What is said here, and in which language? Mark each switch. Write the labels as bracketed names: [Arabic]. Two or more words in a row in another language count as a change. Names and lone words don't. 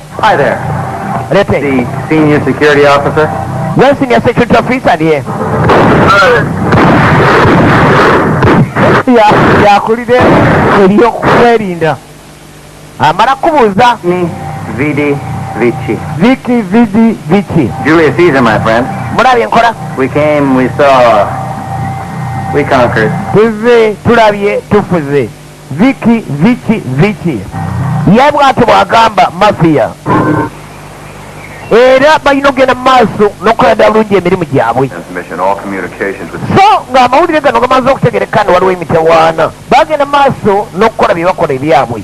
[Ganda] Lete. [English] The senior security officer? [Ganda] Yes, [English] senior security officer [Ganda] ndiye. yakulire eryokwerinda amala kubuuza. [Latin] Vidi Vici. Vicky Vidi Vici. [English] Julius Caesar, my friend. [Ganda] mulabye nkola. [English] We came, we saw, we conquered. [Ganda] tuze tulabye tufuze. [Latin] Vicky Vici Vici [Ganda] ye bw'atyo bw'agamba mafia era balina okugenda mu maaso n'okukola bulungi emirimu gyabwe. So ng'amawulire gano gamaze okutegerekana waliwo emitawaana bagenda mu maaso n'okukola bye bakola ebyabwe.